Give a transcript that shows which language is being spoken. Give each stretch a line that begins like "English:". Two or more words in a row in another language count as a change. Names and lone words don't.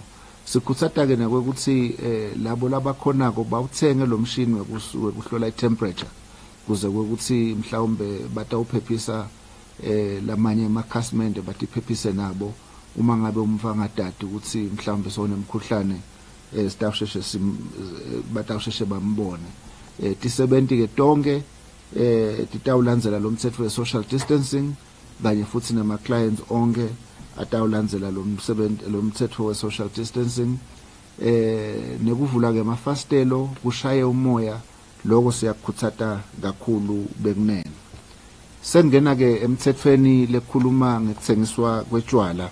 Swati: Sikhuthaza ke nakwekuthi labo labakhonako bawuthenge lo mshini wekuhlola i-temperature kuze ukuthi mhlawumbe batawuphephisa lamanye amakhasimende, batiphephise nabo uma ngabe umva ngadadi ukuthi mhlawumbe sonemkhuhlane, batawusheshe bambone. Tisebenti ke tonke titawulandzela lo mthetho we-
English: social distancing,
Swati: kanye futhi nama-clients onke atawulandzela lo mthetho we-
English: social distancing.
Swati: Nekuvula ke amafastelo kushaye umoya, lokho siyakukhuthaza kakhulu bekunene. Sengena ke emthethweni lekhuluma ngekuthengiswa kwetshwala.